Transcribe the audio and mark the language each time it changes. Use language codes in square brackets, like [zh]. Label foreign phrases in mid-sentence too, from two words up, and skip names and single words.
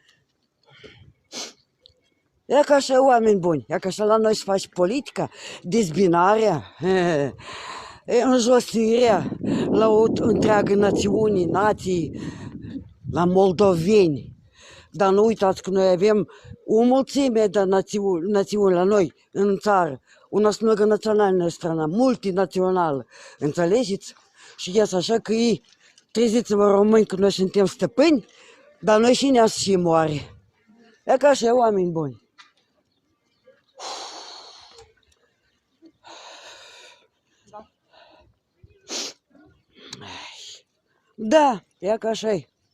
[ro] Ia ca așa, oameni buni, ia ca așa la noi se face politica, dezbinarea, înjosirea la o întreagă națiune, nații, la moldoveni. Dar nu uitați că noi avem o mulțime de națiuni la noi, în țară. [ru] У нас многонациональная страна, [ro] multinațională, înțelegeți? Și ies așa că ei, treziți-vă români că noi suntem stăpâni, dar noi și ne-ați și moare. E ca așa, oameni buni. Da, e ca așa-i.